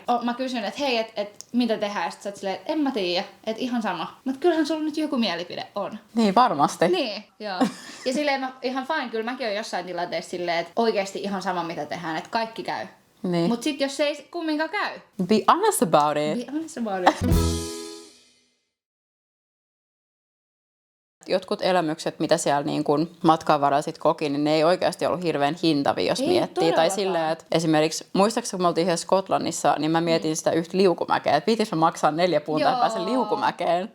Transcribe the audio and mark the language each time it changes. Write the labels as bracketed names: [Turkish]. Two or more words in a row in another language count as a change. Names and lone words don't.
[Finnish] Mä kysyin, että hei, että mitä tehdään, ja sit sä oot silleen, että en mä tiedä, että ihan sama. Mutta kyllähän sulla nyt joku mielipide on. Niin, varmasti. Niin, joo. Ja silleen ihan fine, kyllä mäkin oon jossain tilanteessa silleen, että oikeesti ihan sama mitä tehdään, että kaikki käy. Niin. Mutta sitten jos se ei kumminkaan käy. [English] Be honest about it. Be honest about it. [Finnish] Jotkut elämykset, mitä siellä niin kuin matkan varrella sit koki, niin ne ei oikeasti ollut hirveän hintavia, jos miettii. Tai silleen, että esimerkiksi, muistaakseni kun me oltiin yhdessä Skotlannissa, niin mä mietin sitä yhtä liukumäkeä, että pitäis mä maksaa 4 puntaa, että pääsen liukumäkeen.